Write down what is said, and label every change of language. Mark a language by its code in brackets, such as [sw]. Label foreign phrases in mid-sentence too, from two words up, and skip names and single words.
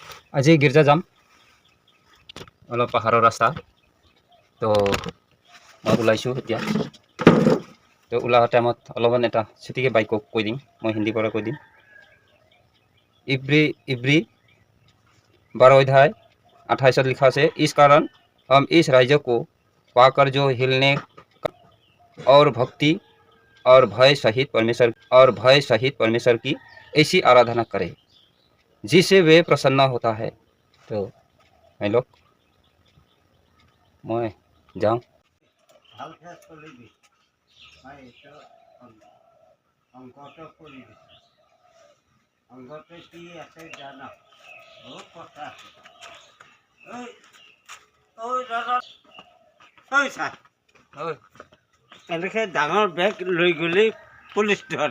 [as] আজি গিৰ্জা যাম, অলপ পাহাৰৰ ৰাস্তা। তো মই ওলাইছোঁ এতিয়া। তো ওলোৱা টাইমত অলপমান এটা ছুটিকৈ বাইকক কৈ দিম, মই হিন্দীৰ পৰা কৈ দিম। [hi] इब्री 12 अध्याय 28 लिखा से, इस कारण हम इस राज्य को पाकर जो हिलने और भक्ति और भय सहित परमेश्वर की ऐसी आराधना करें जिससे वे प्रसन्न होता है। तो मैं लोग मैं जाऊँ। [as] অংগতে কি আছে জানা? বহুত কথা আছে। এনেকৈ ডাঙৰ বেগ লৈ গ'লেই পুলিচ ধৰে।